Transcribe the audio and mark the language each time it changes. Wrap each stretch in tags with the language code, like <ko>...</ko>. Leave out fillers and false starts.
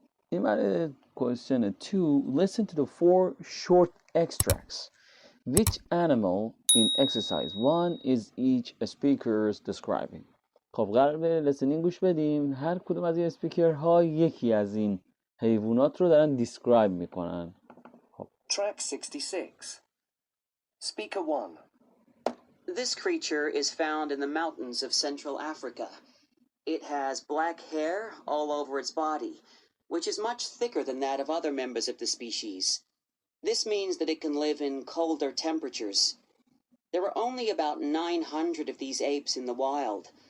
<en>In question 2, listen to the 4 short extracts. Which animal in exercise 1 is each speaker describing?</en> <fa>خب قرار به لسنینگ گوش بدیم. هر کدوم از این اسپیکرها یکی از این حیوانات رو دارن دیسکرایب میکنن.</fa> <en>Track 66. Speaker 1. This creature is found in the mountains of Central Africa. It has black hair all over its body, which is much thicker than that of other members of the species. This means that it can live in colder temperatures. There are only about 900 of these apes in the wild.</en>